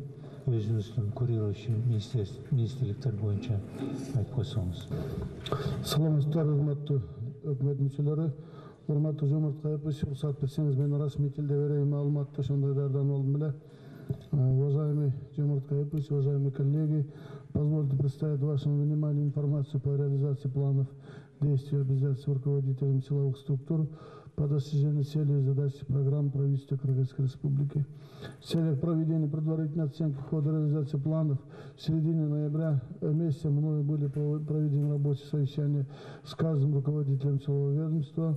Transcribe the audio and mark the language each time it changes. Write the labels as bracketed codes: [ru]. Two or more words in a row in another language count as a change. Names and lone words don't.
[ky] Өзүңүздүн курирующий министрликтер боюнча айтып койсоңуз. Саламатсыздар, урматтуу өкмөт мүчөлөрү. Урматтуу Жомарт Кайыпович, уруксат берсеңиз мен расмий тилде берейин маалыматты ошондой даярданып алдым эле. [ru] Уважаемый Жомарт Кайыпович, Каипович, уважаемые коллеги, позвольте представить вашему вниманию информацию по реализации планов действий и обязательств руководителям силовых структур по достижению целей и задач программ правительства Кыргызской Республики. В целях проведения предварительной оценки хода реализации планов в середине ноября месяца мною были проведены рабочие совещания с каждым руководителем силового ведомства.